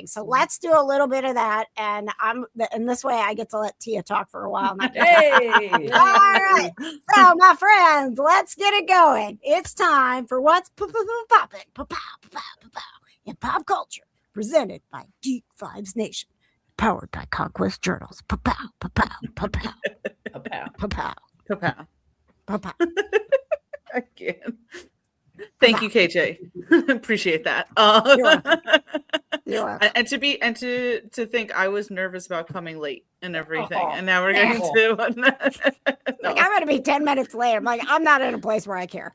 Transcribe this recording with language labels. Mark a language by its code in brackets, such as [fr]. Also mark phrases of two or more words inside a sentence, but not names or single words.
[en] So let's do a little bit of that. And this way I get to let Tia talk for a while. Hey. All right. So my friends, let's get it going. It's time for what's poppin' in pop culture, presented by Geek Vibes Nation. Powered by Conquest Journals. Pa-pow, pa-pow, pa-pow. Pa-pow. Pa-pow. Pa-pow. Pa-pow. Again. Thank you, KJ. Appreciate that. You're welcome. And to think I was nervous about coming late and everything, and now we're getting to. I'm going to be 10 minutes late. I'm like, I'm not in a place where I care.